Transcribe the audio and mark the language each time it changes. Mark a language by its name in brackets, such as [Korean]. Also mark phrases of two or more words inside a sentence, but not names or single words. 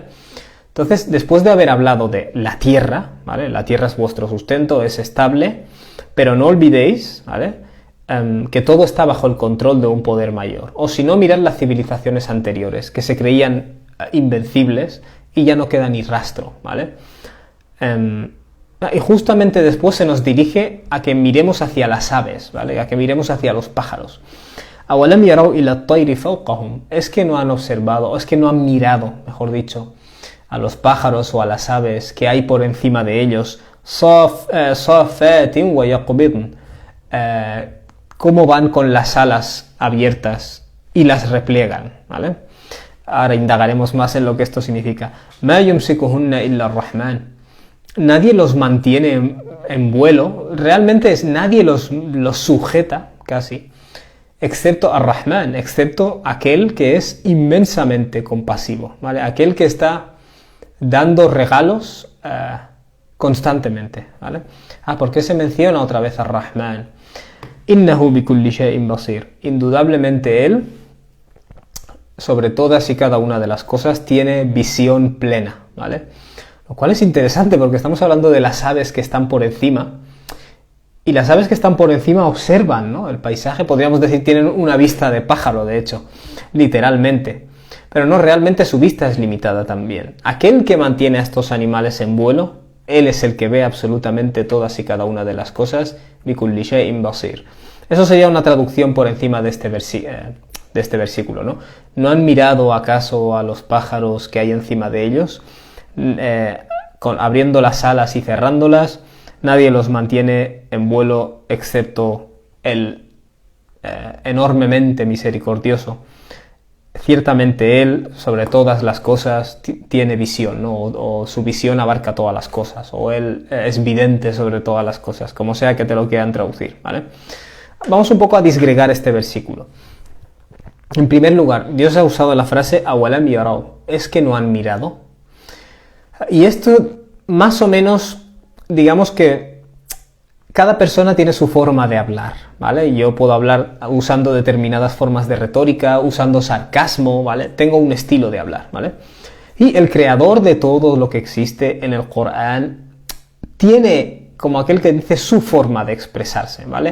[Spanish] Entonces, después de haber hablado de la tierra, ¿vale?, la tierra es vuestro sustento, es estable, pero no olvidéis, ¿vale?, que todo está bajo el control de un poder mayor. O si no, mirad las civilizaciones anteriores, que se creían invencibles y ya no queda ni rastro, ¿vale? Y justamente después se nos dirige a que miremos hacia las aves, ¿vale?, a que miremos hacia los pájaros. [Arabic] أَوَلَمْ يَرَوْا إِلَى الطَّيْرِ فَوْقَهُمْ. [Spanish] Es que no han observado, es que no han mirado, mejor dicho, a los pájaros o a las aves que hay por encima de ellos, [Arabic] صَافَاتٍ وَيَقْبِضْنَ, [Spanish] cómo van con las alas abiertas y las repliegan, ¿vale? Ahora indagaremos más en lo que esto significa. [Arabic] مَا يُمْسِكُهُنَّ إِلَّا الرَّحْمَنُ. [Spanish] nadie los mantiene en vuelo, realmente nadie los sujeta casi, excepto Ar-Rahman, excepto aquel que es inmensamente compasivo, ¿vale? Aquel que está dando regalos constantemente, ¿vale? ¿Por qué se menciona otra vez Ar-Rahman? [Arabic] إنه بكل شيء بصير. [Spanish] Indudablemente él, sobre todas y cada una de las cosas, tiene visión plena, ¿vale? Lo cual es interesante porque estamos hablando de las aves que están por encima, y las aves que están por encima observan, ¿no?, el paisaje, podríamos decir, tienen una vista de pájaro, de hecho, literalmente. Pero no, realmente su vista es limitada también. Aquel que mantiene a estos animales en vuelo, él es el que ve absolutamente todas y cada una de las cosas. [Arabic] بكل شيء بصير. [Spanish] Eso sería una traducción por encima de este versículo, ¿no? ¿No han mirado acaso a los pájaros que hay encima de ellos? Abriendo las alas y cerrándolas, nadie los mantiene en vuelo excepto el enormemente misericordioso. Ciertamente él, sobre todas las cosas, tiene visión, ¿no? O su visión abarca todas las cosas, o él es vidente sobre todas las cosas, como sea que te lo quieran traducir, ¿vale? Vamos un poco a disgregar este versículo. En primer lugar, Dios ha usado la frase [Arabic] أولم يروا, [Spanish] es que no han mirado. Y esto, más o menos, digamos que cada persona tiene su forma de hablar, ¿vale? Yo puedo hablar usando determinadas formas de retórica, usando sarcasmo, ¿vale? Tengo un estilo de hablar, ¿vale? Y el creador de todo lo que existe en el Corán tiene, como aquel que dice, su forma de expresarse, ¿vale?